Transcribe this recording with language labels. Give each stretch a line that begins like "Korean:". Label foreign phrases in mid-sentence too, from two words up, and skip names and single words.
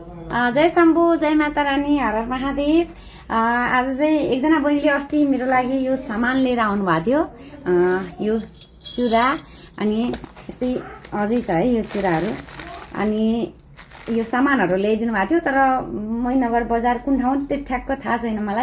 Hindi: जय शम्भु, जय माता रानी, हर हर महादेव।
Nepali: आज चाहिँ एकजना बहिनीले अस्ति मेरो लागि यो सामान लिएर आउनु भएको थियो। यो चुरा अनि यस्तै अझै छ है यो चुराहरू अनि यो सामानहरू ल्याइदिनु भएको थियो। तर मैनगर बजार कुन ठाउँ त्यो ठ्याक्क थाहा छैन मलाई।